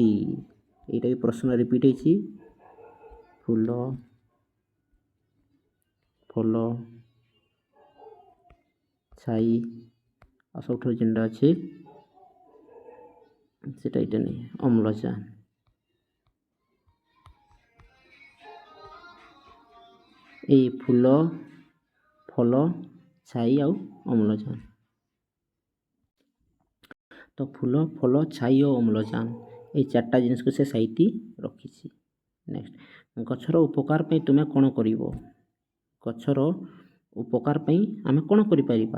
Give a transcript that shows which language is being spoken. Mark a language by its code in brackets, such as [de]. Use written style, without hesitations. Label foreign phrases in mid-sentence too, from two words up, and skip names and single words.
[or] ଏଇଟା ବି ପ୍ରଶ୍ନ ରିପିଟ୍ ହେଇଛି। ଫୁଲ, ଫଳ, ଛାଇ, ଆଉ ସବୁଠାରୁ ଯେନ୍ଟା ଅଛି ସେଟା ଏଇଟା ନେଇ ଅମ୍ଳଜାନ। ଏଇ ଫୁଲ, ଫଳ, ଛାଇ ଆଉ ଅମ୍ଳଜାନ। ତ ଫୁଲ, ଫଳ, ଛାଇ ଓ ଅମ୍ଳଜାନ, এই 4ଟା ଜିନିଷକୁ ସେ ସାଇତି ରଖିଛି। ନେକ୍ସଟ, ଗଛର ଉପକାର ପାଇଁ ତୁମେ କ'ଣ କରିବ? ଗଛର ଉପକାର ପାଇଁ ଆମେ କ'ଣ କରିପାରିବା?